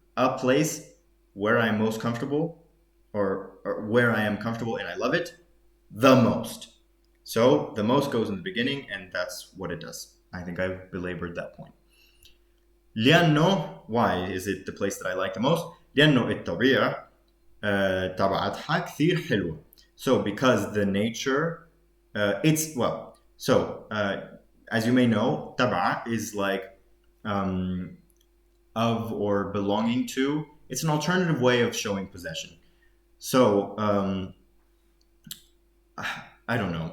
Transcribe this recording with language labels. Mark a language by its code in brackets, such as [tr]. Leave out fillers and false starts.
[en] A place where I'm most comfortable, or where I am comfortable and I love it the most. So the most goes in the beginning, and that's what it does. I think I've belabored that point. [ar] لأنه, [en] why is it the place that I like the most? [ar] لأنه الطبيعة تبعتها كثير حلوة. [en] So because the nature, it's, well, so as you may know, [ar] تبع [en] is like of or belonging to. It's an alternative way of showing possession. So I don't know.